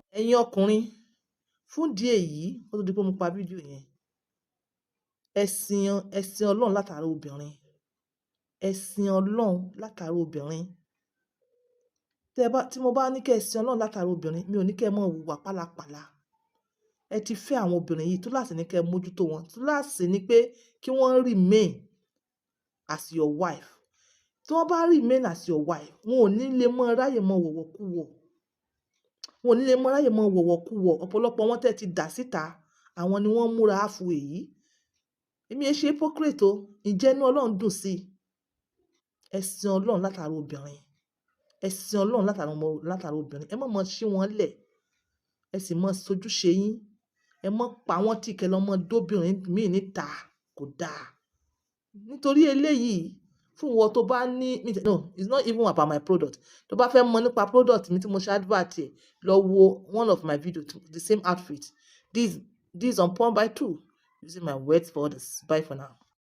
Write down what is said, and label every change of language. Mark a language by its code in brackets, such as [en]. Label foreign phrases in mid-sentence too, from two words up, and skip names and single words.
[yo] Ẹ̀yin ọkùnrin, fún ìdí èyí, ó tó di pé mo pa fídíò yẹn, ẹ̀sìn Ọlọ́run látara obìnrin, tí mo bá ní kí ẹ̀sìn Ọlọ́run látara obìnrin, mi ò ní kí ẹ máa hùwà pálapàla. Ẹ ti fẹ́ àwọn obìnrin yìí, túláàsì ní kí ẹ mójútó wọn, túláàsì ní pé kí wọ́n [en] remain as your wife. [yo] Tí wọ́n bá [en] remain as your wife, [yo] wọn ò ní lè mọ ráyè mọ wọ̀wọ̀kúwọ̀, ọ̀pọ̀lọpọ̀ wọn tẹ́ ti dà síta, àwọn ni wọ́n múra áfu èyí. Èmi ẹ ṣe hypocrite o, ǹjẹ́ inú Ọlọ́run dùn sí ẹ̀sìn Ọlọ́run látara obìnrin, ẹ má mọ ṣí wọn lẹ̀, ẹ sì mọ sojúṣe yín, ẹ mọ pa wọ́n tí kẹ́ lọ́mọ dóbìnrin míì níta, kò dáa. Nítorí eléyìí, fún ìwọ tó bá ní, [en] no, it's not even about my product. [yo] Tó bá fẹ́ mọ̀ nípa product mi tí mo ṣe advert ẹ̀, lọ wo [en] one of my video, the same outfit. This on Porn by 2, using my words for others. Bye for now.